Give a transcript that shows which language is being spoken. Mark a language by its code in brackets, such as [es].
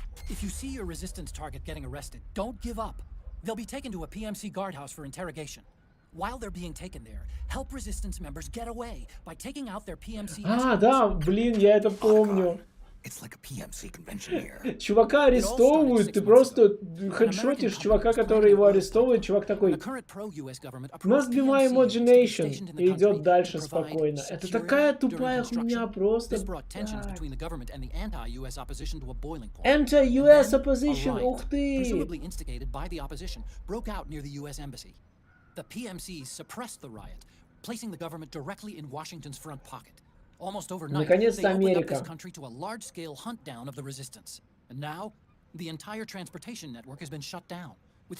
[en] If you see your Resistance target getting arrested, don't give up. They'll be taken to a PMC guardhouse for interrogation. While they're being taken there, help Resistance members get away by taking out their PMC. [ru] А, да, блин, я это помню. [en] It's like a PMC convention here. [ru] Чувака арестовывают, ты просто хедшотишь чувака, который его арестовывает, чувак такой [en] Must be my imagination [ru] и идет дальше спокойно. Это такая тупая хуйня, просто [en] Anti-US opposition, [ru] ух ты! [en] Presumably instigated by the opposition, broke out near the US embassy. The PMCs suppressed the riot, placing the government directly in Washington's front pocket. Almost overnight, they [ru] Наконец-то [en] opened up [ru] Америка. [en] this country to a large-scale hunt down of the Resistance. And now, the entire transportation network has been shut down, with